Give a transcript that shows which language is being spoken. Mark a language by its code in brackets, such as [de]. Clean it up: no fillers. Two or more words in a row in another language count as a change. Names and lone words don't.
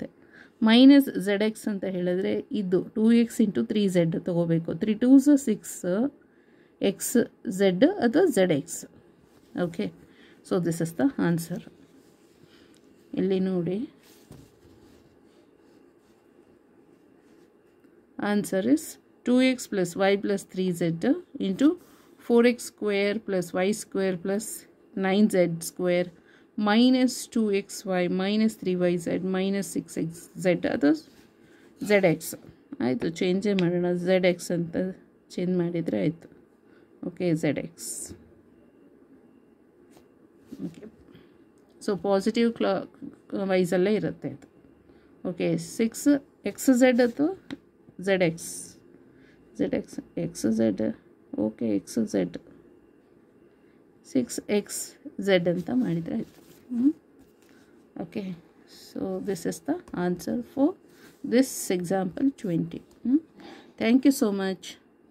[kn] ಮೈನಸ್ zx ಅಂತ ಹೇಳಿದ್ರೆ ಇದು 2x ಇಂಟು 3z ತೊಗೋಬೇಕು. 3 2s 6 xz ಅಥವಾ zx. [en] Okay, so this is the answer. [kn] ಇಲ್ಲಿ ನೋಡಿ, [en] answer is 2x plus y plus 3z into 4x square plus y square plus 9z square minus 2xy minus 3yz minus 6xz [kn] ಅದು zx ಆಯಿತು. ಚೇಂಜೇ ಮಾಡೋಣ, zx ಅಂತ ಚೇಂಜ್ ಮಾಡಿದರೆ ಆಯಿತು. ಓಕೆ, zx. [en] okay, so positive [kn] ವೈಸಲ್ಲೇ ಇರುತ್ತೆ ಇದು. ಓಕೆ, 6xz ಅಥವಾ zx xz ಓಕೆ xz 6xz ಅಂತ ಮಾಡಿದರೆ ಆಯಿತು. [en] Okay, so this is the answer for this example 20. Thank you so much.